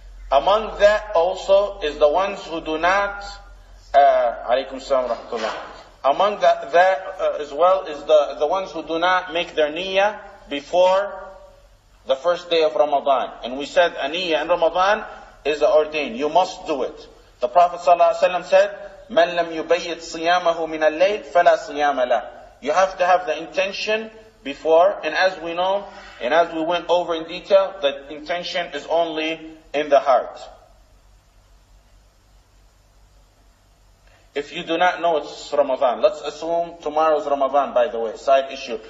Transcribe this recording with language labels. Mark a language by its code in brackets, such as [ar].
[en] Among that also is the ones who do not, [ar] alaykum salam wa rahmatullah. [en] Among that as well is the ones who do not make their niyyah before the first day of Ramadan. And we said a niyyah in Ramadan is ordained. You must do it. The Prophet ﷺ said, [ar] مَنْ لَمْ يُبَيِّتْ صِيَامَهُ مِنَ اللَّيْلِ فَلَا صِيَامَ لَهُ. [en] You have to have the intention before, and as we know, and as we went over in detail, the intention is only in the heart. If you do not know it's Ramadan, let's assume tomorrow's Ramadan, by the way, side issue.